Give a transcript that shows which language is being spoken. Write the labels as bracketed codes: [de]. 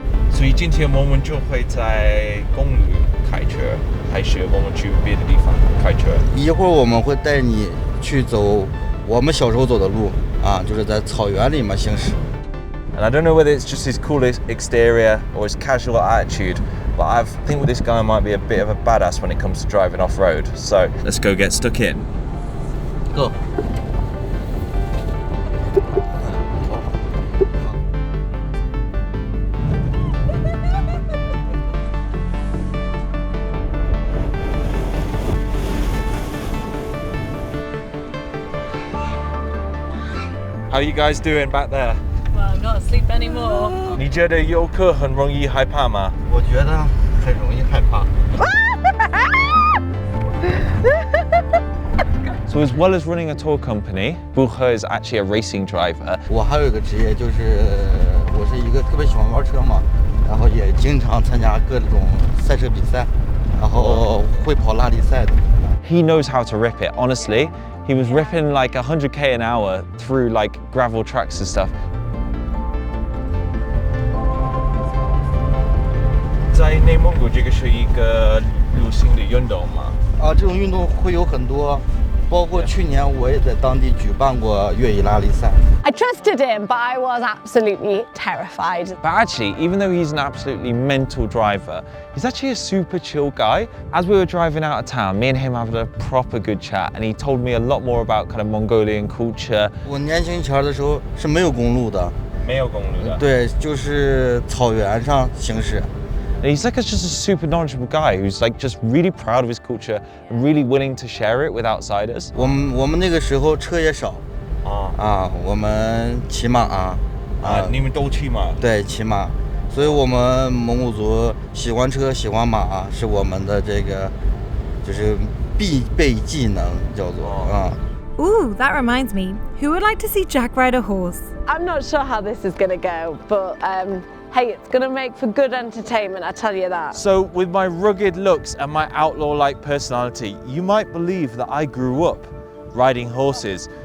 [zh] 所以今天我们就会在公路开车，还是我们去别的地方开车？一会儿我们会带你去走我们小时候走的路啊，就是在草原里面行驶。 [en] And I don't know whether it's just his cool exterior or his casual attitude, but I think this guy might be a bit of a badass when it comes to driving off-road. So let's go get stuck in. Go. How are you guys doing back there? Well, I'm not asleep anymore. [zh] 你觉得游客很容易害怕吗？我觉得很容易害怕。 [en] So as well as running a tour company, Buche is actually a racing driver. [zh] 我还有一个职业就是我是一个特别喜欢玩车嘛，然后也经常参加各种赛车比赛，然后会跑拉力赛的。 [en] He knows how to rip it, honestly. He was ripping like 100k an hour through like gravel tracks and stuff. [zh] 在内蒙古这个是一个流行的运动吗？啊，这种运动会有很多，包括去年我也在当地举办过越野拉力赛。 [en] I trusted him, but I was absolutely terrified. But actually, even though he's an absolutely mental driver, he's actually a super chill guy. As we were driving out of town, me and him having a proper good chat, and he told me a lot more about kind of Mongolian culture. [zh] 我年轻前的时候是没有公路的，没有公路的。对，就是草原上行驶。 [en] And he's like just a super knowledgeable guy who's like just really proud of his culture and really willing to share it with outsiders. [zh] 我们那个时候车也少，我们骑马你们都骑马？对，骑马，所以我们蒙古族喜欢车喜欢马是我们的这个就是必备技能，叫做 [en] Ooh, that reminds me. Who would like to see Jack ride a horse? I'm not sure how this is going to go, but hey, it's going to make for good entertainment, I tell you that. So with my rugged looks and my outlaw-like personality, you might believe that I grew up riding horses.